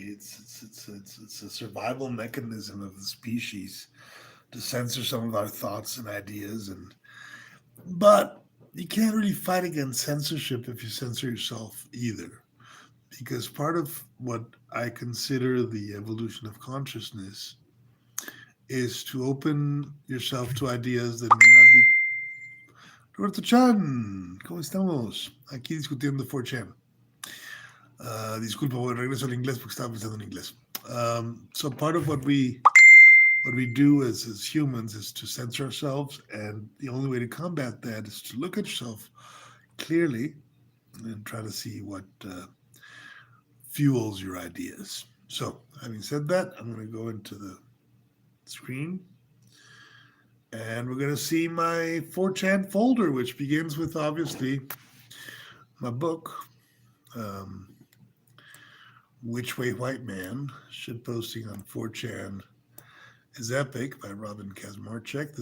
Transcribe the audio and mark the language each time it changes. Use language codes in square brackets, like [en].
[en] It's a survival mechanism of the species to censor some of our thoughts and ideas, and but you can't really fight against censorship if you censor yourself either, because part of what I consider the evolution of consciousness is to open yourself to ideas that may not be. [es] Roberto Chan, ¿cómo estamos? Aquí discutiendo 4chan. Disculpa, voy regreso al inglés porque estaba pensando en inglés. [en] So part of what we do as humans is to censor ourselves, and the only way to combat that is to look at yourself clearly and try to see what fuels your ideas. So, having said that, I'm going to go into the screen, and we're going to see my 4chan folder, which begins with obviously my book, um, Which Way White Man, shit posting on 4chan is Epic by Robin Kazmarchek.